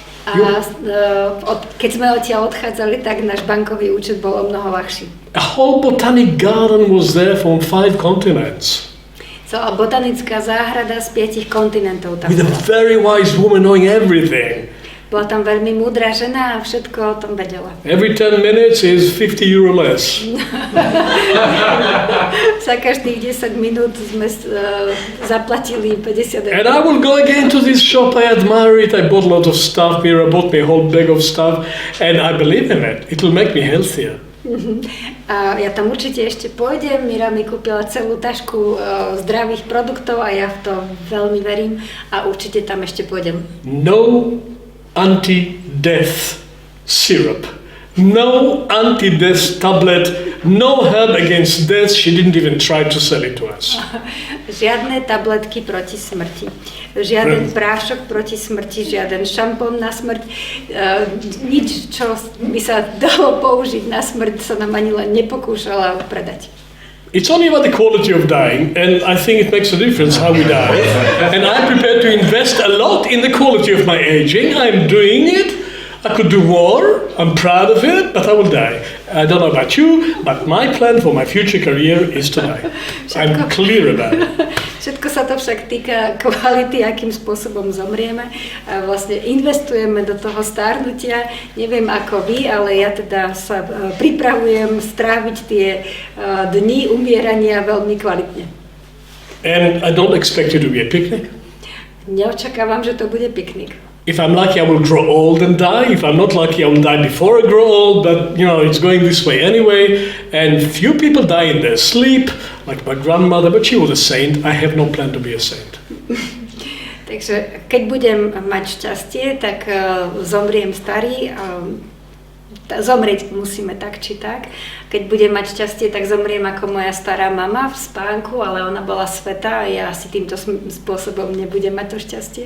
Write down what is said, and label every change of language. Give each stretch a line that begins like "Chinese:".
Slovak: A keď sme odtiaľ odchádzali, tak náš bankový účet bol o mnoho ľahší.
English: A whole botanic garden was there from 5 continents.
Slovak: Celá botanická záhrada z 5 kontinentov tam
English: With a
Slovak: bola.
English: very wise woman knowing everything.
Slovak: Bola tam veľmi múdra žena a všetko o tom vedela.
English: Every 10 minutes is 50 euro less.
Slovak: Za každých 10 minút sme zaplatili 50 eur.
English: And I will go again to this shop, I admire it, I bought a lot of stuff, Mira bought me a whole bag of stuff, and I believe in it. It will make me healthier.
Slovak: A ja tam určite ešte pôjdem, Mira mi kúpila celú tašku zdravých produktov a ja v to veľmi verím a určite tam ešte pôjdem.
English: No anti-death syrup, no anti-death tablet, no help against death. She didn't even try to sell it to us.
Slovak: Žiadne tabletky proti smrti, žiaden prášok proti smrti, žiaden šampón na smrť, nič, čo by sa dalo použiť na smrť, sa nám ani len nepokúšala predať.
English: It's only about the quality of dying, and I think it makes a difference how we die. And I'm prepared to invest a lot in the quality of my aging. I'm doing it. I could do more. I'm proud of it, but I will die. I don't know about you, but my plan for my future career is to die. I'm clear about it.
Slovak: Všetko sa to však týka kvality, akým spôsobom zomrieme. A vlastne investujeme do toho starnutia. Neviem ako vy, ale ja teda sa pripravujem stráviť tie dni umierania veľmi kvalitne.
English: And I don't expect it to be a picnic.
Slovak: Neočakávam, že to bude piknik.
English: If I'm lucky, I will grow old and die. If I'm not lucky, I will die before I grow old. But, you know, it's going this way anyway. And few people die in their sleep, like my grandmother, but she was a saint. I have no plan to be a saint.
Slovak: Takže keď budem mať šťastie, tak zomriem starý. Zomrieť musíme tak či tak. Keď budem mať šťastie, tak zomriem ako moja stará mama v spánku, ale ona bola svätá a ja asi týmto spôsobom nebudem mať to šťastie.